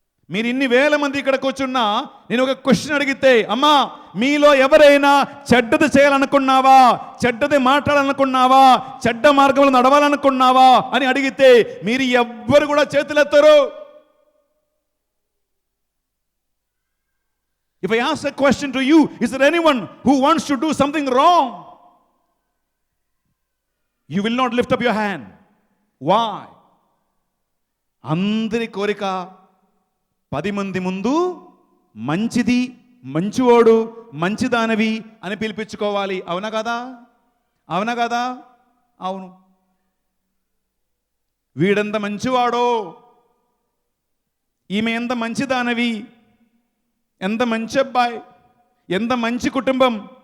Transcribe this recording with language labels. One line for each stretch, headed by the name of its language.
Telugu: మీరు ఇన్ని వేల మంది ఇక్కడ కూర్చున్నా నేను ఒక క్వశ్చన్ అడిగితే, అమ్మా మీలో ఎవరైనా చెడ్డది చేయాలనుకున్నావా, చెడ్డది మాట్లాడాలనుకున్నావా, చెడ్డ మార్గంలో నడవాలనుకున్నావా అని అడిగితే మీరు ఎవ్వరు కూడా చేతులెత్తరు.
English: If I ask a question to you, is there anyone who wants to do something wrong? You will not lift up your hand. Why?
Telugu: అందరి కోరిక 10 మంది ముందు మంచిది, మంచివాడు, మంచిదానవి అని పిలిపించుకోవాలి. అవునా కదా? అవునా కదా? అవును. వీడెంత మంచివాడో, ఈమె ఎంత మంచిదానవి, ఎంత మంచి అబ్బాయి, ఎంత మంచి కుటుంబం.